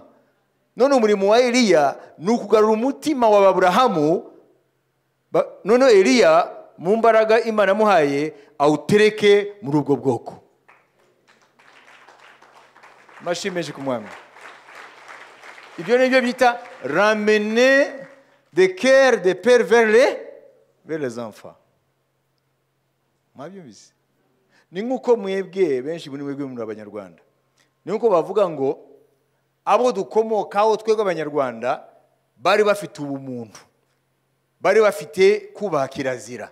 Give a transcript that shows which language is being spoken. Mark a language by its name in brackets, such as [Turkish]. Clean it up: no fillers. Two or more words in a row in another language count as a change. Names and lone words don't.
[Kinyarwanda] None umurimo wa Eliya ni ukugarura umutima wa Abrahamu, none Eliya mu mbaraga Imana yamuhaye awutereke muri ubwo bwoko. Mashimeje ku mwami. Ibyo nibyo bita [French] ramener de cœur de père vers les enfants. [Kinyarwanda] Mwabyumvise? Ni nkuko mwebwe benshi muri mwebwe muri Abanyarwanda, ni nkuko bavuga ngo abo dukomokaho twebwe Abanyarwanda bari bafite ubumuntu, bari bafite kubaha kirazira.